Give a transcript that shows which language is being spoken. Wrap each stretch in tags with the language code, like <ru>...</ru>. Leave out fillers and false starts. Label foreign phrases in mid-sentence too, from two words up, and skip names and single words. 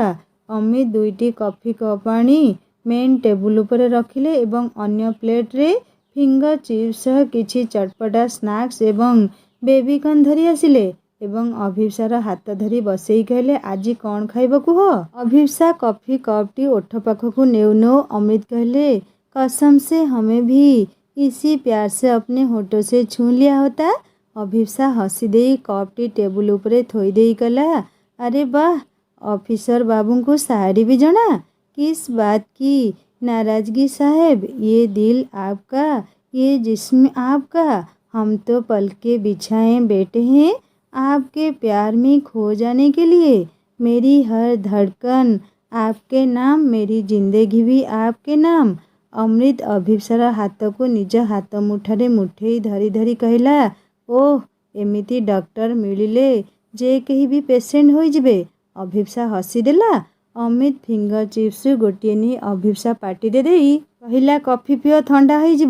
<or>ଅମୃତ ଦୁଇଟି</or> <en>coffee cup</en> <or>ଆଣି</or> <en>main table</en> <or>ଉପରେ ରଖିଲେ ଏବଂ ଅନ୍ୟ ପ୍ଲେଟରେ</or> <en>finger chips</en> <or>ସହ କିଛି ଚଟପଟା ସ୍ନାକ୍ସ ଏବଂ ବେବିକର୍ନ ଧରି ଆସିଲେ ଏବଂ ଅଭିପ୍ସାର ହାତ ଧରି ବସେଇ କହିଲେ, ଆଜି କ'ଣ ଖାଇବ କୁହ? ଅଭିପ୍ସା</or> <en>coffee cup</en> <or>ଓଠ ପାଖକୁ ନେଉ ନେଉ ଅମୃତ କହିଲେ,</or> <hi>कसम से हमें भी इसी प्यार से अपने होठों से छू लिया होता।</hi> <or>ଅଭିପ୍ସା ହସି ଦେଇ କପ୍ଟି ଟେବୁଲ ଉପରେ ଥୋଇ ଦେଇ କହିଲା, ଆରେ ବାଃ, ଅଫିସର ବାବୁଙ୍କୁ ସାୟରୀ ବି ଜଣା?</or> <hi>किस बात की नाराजगी साहेब, ये दिल आपका, ये जिस्म आपका, हम तो पलके बिछाए बैठे हैं आपके प्यार में खो जाने के लिए। मेरी हर धड़कन आपके नाम, मेरी जिंदगी भी आपके नाम।</hi> <or>ଅମୃତ ଅଭିପ୍ସାର ହାତକୁ ନିଜ ହାତ ମୁଠାରେ ମୁଠେଇ ଧରି ଧରି କହିଲା, ଓଃ, ଏମିତି ଡକ୍ଟର ମିଳିଲେ ଯେ କେହି ବି ପେସେଣ୍ଟ ହୋଇଯିବେ। ଅଭିପ୍ସା ହସିଦେଲା। ଅମୃତ</or> <en>finger chips</en> <or>ଗୋଟିଏ ନେଇ ଅଭିପ୍ସା ପାଟିରେ ଦେଇ କହିଲା, କଫି ପିଅ, ଥଣ୍ଡା ହୋଇଯିବ।</or>